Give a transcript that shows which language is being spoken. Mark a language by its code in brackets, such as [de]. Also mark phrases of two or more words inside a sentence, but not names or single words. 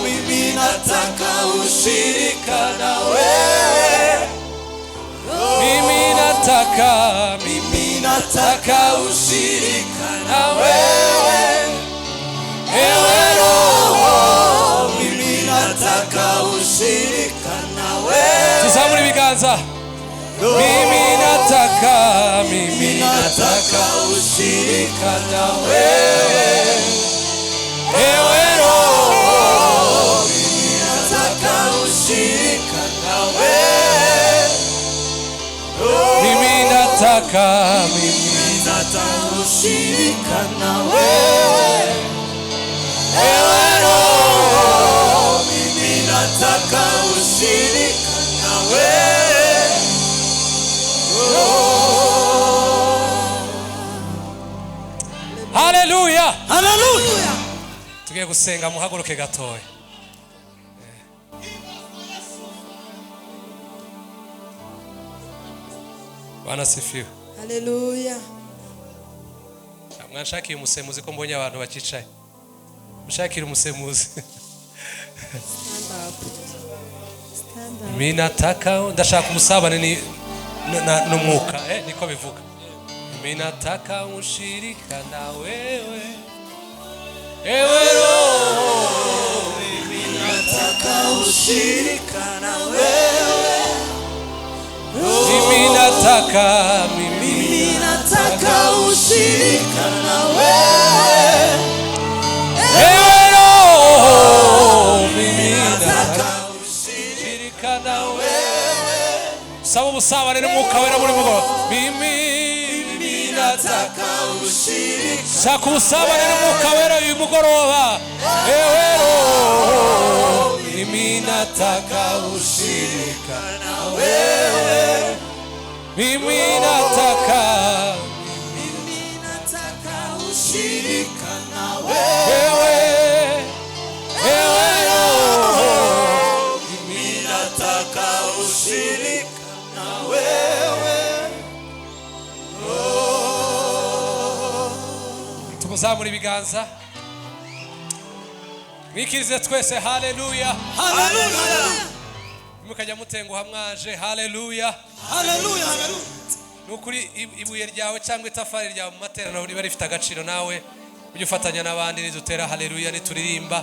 [sw] Mimi nataka ushirika nawe, mimi nataka ushirika nawe, ewe Roho. Mimi nataka ushirika nawe. [rw] Tuzamure ibiganza. [sw] Mimi nataka ushirika nawe, ewe Roho. Mimi nataka ushirika nawe, nataka mimi ushirika na wewe, ewe Roho, mimi nataka ushirika na wewe. Haleluya. Haleluya. [rw] Tugiye gusenga, muhaguruke gatoya. [sw] Bwana sifiwe. Haleluya. [rw] Mwanshakiye umusemuzi ko mbonye abantu bacicaye. Mushakire umusemuzi. [en] Stand up. Stand up. [sw] Mimi nataka [rw] ndashaka umusabane ni n'umwuka niko bivuga. [sw] Mimi nataka ushirika na wewe, ewe Roho, Mimi nataka ushirika na wewe, mimi nataka mimi nataka ushirika na wewe, ewe Roho, mimi nataka ushirika na wewe. [rw] Saba umusabane n'umwuka wera muri mugo. [sw] Mimi nataka ushirika [rw] shaka umusabane n'umwuka wera uyu mugoroba, [sw] ewe Roho, mimi nataka ushirika na wewe, mimi nataka ushirika na wewe, ewe Roho, mimi nataka ushirika na wewe. [rw] tumuzamura ibiganza mwikirize twese. Haleluya. Haleluya. Mukajya mutenguha mwaje. Haleluya. Haleluya. Nukuri ibuye ryawe cyangwa itafari ryawe mu materaniro riba rifite agaciro, nawe ujye ufatanya n'abandi nidutera haleluya nituririmba.